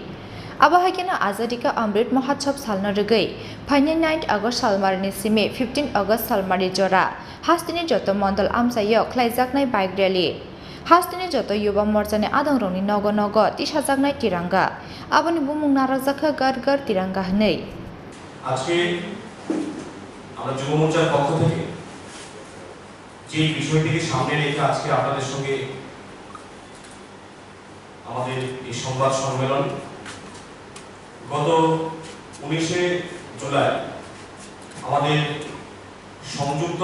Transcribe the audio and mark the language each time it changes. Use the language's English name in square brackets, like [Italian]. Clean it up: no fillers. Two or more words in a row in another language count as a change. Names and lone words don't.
[Kok Borok] Abahakina Azadika Amrit Mahotsav Salnorugay, Panya 9 August Salmari Sime, 15 August Salmari Jora, Hasteni Jotto Mondal Amsayo Tisajaknai [English] bike rally. [Kok Borok] Hasteni Jotto Yuva Morcha Adongrokni Nogo Tisajaknai Tiranga. Abani Bumung Narazaka Gar Tiranga Nei. [Bangla] আজকে আমরা যুব মোর্চার পক্ষ থেকে যে বিষয়টিকে সামনে রেখে আজকে আপনাদের সঙ্গে আমাদের এই সংবাদ সম্মেলন গত 19 জুলাই আমাদের সংযুক্ত